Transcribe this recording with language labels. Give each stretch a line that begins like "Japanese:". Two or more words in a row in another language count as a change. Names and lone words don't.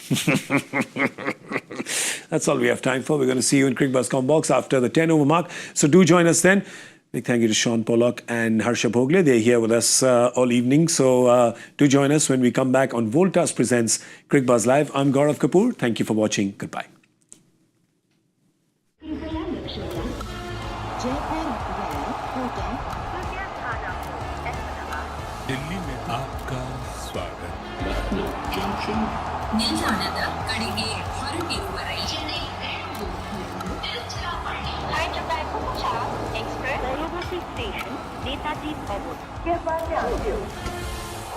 English: That's all we have time for. We're going to see you in Cricbuzz Combox after the 10 over mark. So do join us then. Big thank you to Shaun Pollock and Harsha Bhogle. They're here with us all evening. So do join us when we come back on Voltas Presents Cricbuzz Live. I'm Gaurav Kapur. Thank you for watching. Goodbye.
Hindi: दिल्ली में आपका स्वागत
English: Lucknow Junction,
Kannada: ನಿಲ್ದಾಣದ ಕಡೆಗೆ ಹೊರಟಿರುವರೆ
English: Hyderabad Express, Brevis Station, Netaji Bhavan. Cricbuzz.